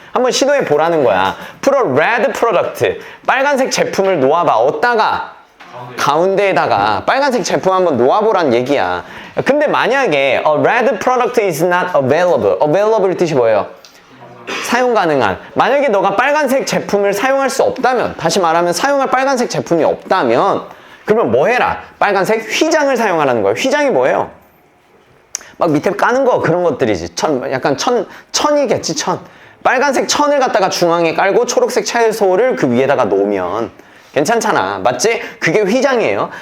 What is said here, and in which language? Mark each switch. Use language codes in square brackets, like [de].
[ko] 한번 시도해보라는 거야. [en] put a red product. [ko] 빨간색 제품을 놓아봐. 어디다가? 가운데에다가. 빨간색 제품 한번 놓아보란 얘기야. 근데 만약에 [en] a red product is not available. [ko] available 뜻이 뭐예요? 사용 가능한. 만약에 너가 빨간색 제품을 사용할 수 없다면, 다시 말하면 사용할 빨간색 제품이 없다면, 그러면 뭐 해라? 빨간색 휘장을 사용하라는 거예요. 휘장이 뭐예요? 막 밑에 까는 거 그런 것들이지. 약간 천이겠지, 천. 빨간색 천을 갖다가 중앙에 깔고 초록색 채소를 그 위에다가 놓으면 괜찮잖아. 맞지? 그게 휘장이에요.